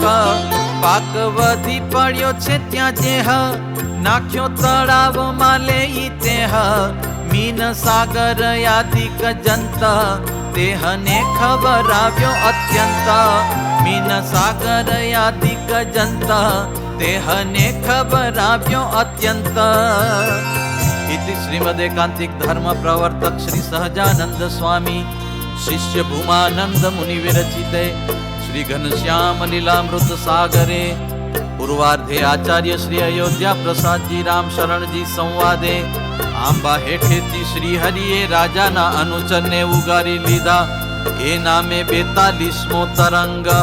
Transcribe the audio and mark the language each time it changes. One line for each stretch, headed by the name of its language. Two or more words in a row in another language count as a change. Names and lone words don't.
Gujarati: પાક વધી પડ્યો છે ત્યાં જેહ, નાખ્યો તળાવમાં લેઈ તેહ. મીન સાગર યાદિક જંત, તેહને ખબરાવ્યો અત્યંત. મીન સાગર યાદિક જંત, તેહને ખબરાવ્યો અત્યંત.
Sanskrit: इति श्रीमदेकांतिक धर्म प्रवर्तक श्री सहजानंद स्वामी शिष्य भूमानंद मुनि विरचिते श्री घनश्याम लीलामृत सागरे पूर्वार्धे आचार्य श्री अयोध्या प्रसाद जी राम शरण जी संवादे
Gujarati: આંબા હેઠેથી શ્રી હરિએ રાજાના અનુચરને ઉગારી લીધા એ નામે 42મો તરંગ.